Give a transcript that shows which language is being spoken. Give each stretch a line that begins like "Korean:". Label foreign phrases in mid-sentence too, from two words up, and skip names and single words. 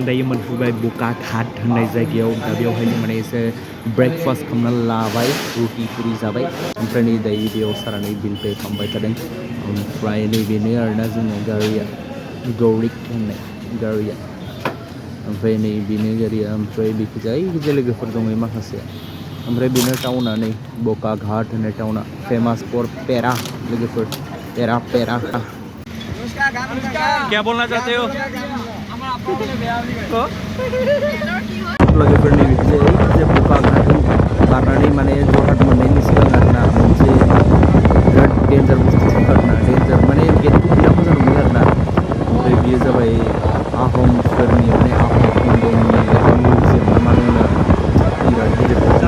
Bodo: दायो मोनफैबाय बका घाट होननाय जायगायाव दा बेवहाय जों माने एसे ब्रेकफास्ट खालामना लाबाय रुटि पुरि जाबाय ओमफ्राय नै दायो बेयाव सारानै बिल पे खालामबाय थादों ओमफ्राय नैबेनो आरोना जोंना गारिया गौरिक होननाय गारिया ओमफ्राय नै बेनो गारिया ओमफ्राय बेखिजाय लोगोफोर दङ माखासे ओमफ्राय बेनो टाउना नै बका घाट होननाय टाउना
English: famous for
Bodo: पेरा लोगोफोर पेरा पेरा
Hindi: क्या बोलना चाहते हो
Bodo: लोगोफोरनि बिखिजाय बका घाट बारनानै माने जरहाट मोननायनि सिगां आरोना मोनसे बिराद डेन्जार बुस्थु दं आरोना डेन्जार माने गेटखौ बिराद मोजां नुयो आरोना ओमफ्राय बेयो जाबाय आहमफोरनि माने आहम किंडमनि मिउजियाम ना मा होनो बिराद गिदिर